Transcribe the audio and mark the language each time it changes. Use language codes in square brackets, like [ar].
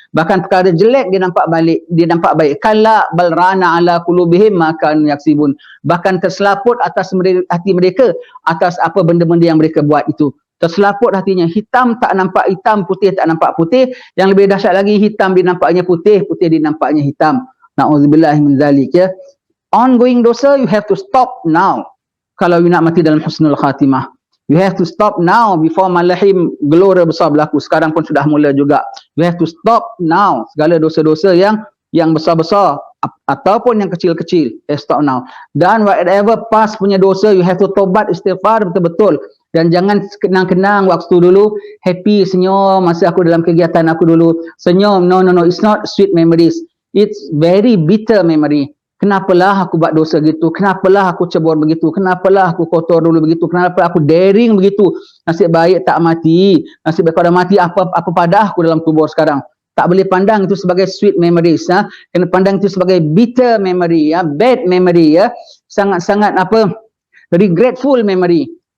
[ms] Bahkan perkara jelek dia nampak baik. [ar] Kalla bal rana ala qulubihim ma kanu yaksibun. [ms] Bahkan terselaput atas hati mereka atas apa benda-benda yang mereka buat itu. Terselaput hatinya. Hitam tak nampak hitam, putih tak nampak putih. Yang lebih dahsyat lagi, hitam dinampaknya putih, putih dinampaknya hitam. Na'udzubillahi min zalik, ya. [en] Ongoing dosa, you have to stop now. [ms] Kalau you nak mati dalam husnul khatimah, [en] you have to stop now before [ms] malahim gelora besar berlaku. Sekarang pun sudah mula juga. [en] You have to stop now. [ms] Segala dosa-dosa yang besar-besar ataupun yang kecil-kecil, [en] stop now. [ms] Dan [en] whatever past [ms] punya dosa, [en] you have to [ms] tobat, istighfar betul-betul. Dan jangan kenang-kenang waktu dulu, happy, senyum masa aku dalam kegiatan aku dulu, senyum. [en] No, it's not sweet memories, it's very bitter memory. [ms] Kenapalah aku buat dosa gitu, kenapalah aku cebur begitu, kenapalah aku kotor dulu begitu, kenapa aku daring begitu. Nasib baik tak mati, nasib baik kalau mati apa pada aku dalam kubur sekarang. Tak boleh pandang itu sebagai [en] sweet memories, [ms] kena pandang itu sebagai [en] bitter memory, bad memory, [ms] sangat-sangat [en] regretful memory.